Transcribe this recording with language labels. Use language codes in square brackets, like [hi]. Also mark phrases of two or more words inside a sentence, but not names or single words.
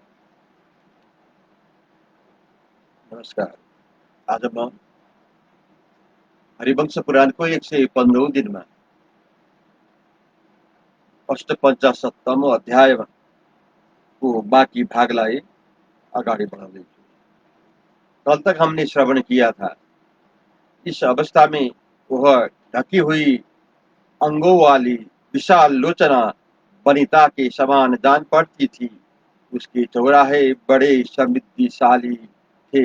[ne] नमस्कार। आज म हरिवंश पुराणको 115औं दिनमा अष्टपञ्चाशततम अध्यायको बाकी भागलाई अगाडि बढाउँदैछु। [hi] कल तक हमने श्रवण किया था। इस अवस्था में वह ढकी हुई अंगों वाली विशाल लोचना वनिता के समान जान पड़ती थी। उसके चौराहे बड़े समृद्धिशाली थे।